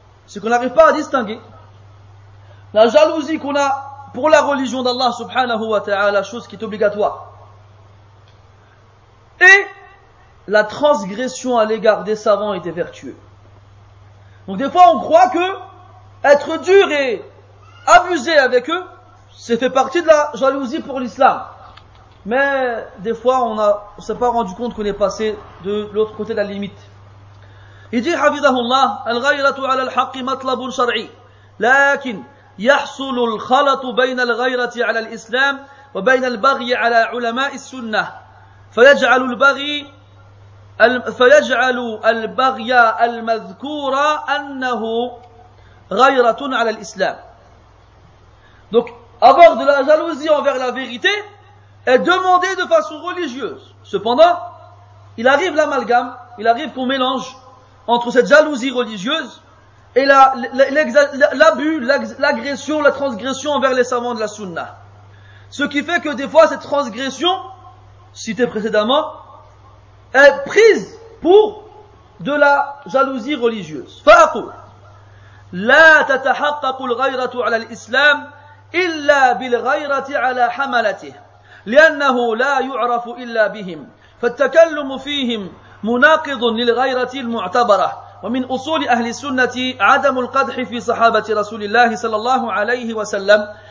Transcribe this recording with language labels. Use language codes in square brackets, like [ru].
[fr] C'est qu'on n'arrive pas à distinguer la jalousie qu'on a pour la religion d'Allah subhanahu wa ta'ala, chose qui est obligatoire, et la transgression à l'égard des savants et des vertueux. Donc des fois on croit que être dur et abuser avec eux, c'est fait partie de la jalousie pour l'islam. mais des fois on ne s'est pas rendu compte qu'on est passé de l'autre côté de la limite. Il dit [ar] حفظه الغيرة على الحق مطلب شرعي لكن يحصل الخلط بين الغيرة على الإسلام وبين البغي على علماء السنة فيجعل البغي المذكور أنه غيرة على الإسلام. [fr] Donc avoir de la jalousie envers la vérité est demandé de façon religieuse. Cependant, il arrive l'amalgame, il arrive qu'on mélange entre cette jalousie religieuse et l'abus, l'agression, la transgression envers les savants de la sunna. Ce qui fait que des fois cette transgression, citée précédemment, est prise pour de la jalousie religieuse. [ar] فأقول لا تتحقق الغيرة على الإسلام إلا بالغيرة على حملته لأنه لا يعرف إلا بهم فالتكلم فيهم مناقض للغيرة المعتبرة ومن أصول أهل السنة عدم القدح في صحابة رسول الله صلى الله عليه وسلم